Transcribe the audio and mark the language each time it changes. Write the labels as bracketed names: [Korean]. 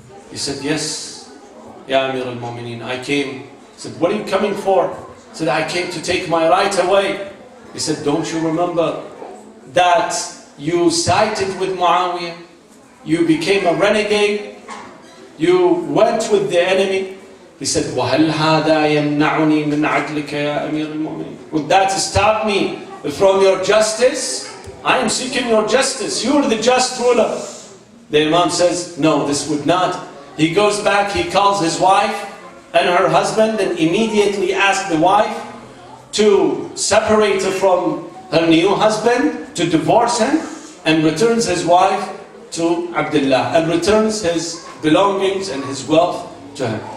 [English] He said, yes, Ya Amir al-Mu'mineen, I came. He said, what are you coming for? He said, I came to take my right away. He said, don't you remember that you sided with Muawiyah? You became a renegade? You went with the enemy? He said, [Arabic] وَهَلْ هَذَا يَمْنَعُنِي مِنْ عَدْلِكَ يَا أَمِيرَ الْمُؤْمِنِينَ? [English] Would that stop me from your justice? I am seeking your justice. You are the just ruler. The Imam says, no, this would not. He goes back, he calls his wife and her husband and immediately asks the wife to separate her from her new husband, to divorce him, and returns his wife to Abdullah and returns his belongings and his wealth to him.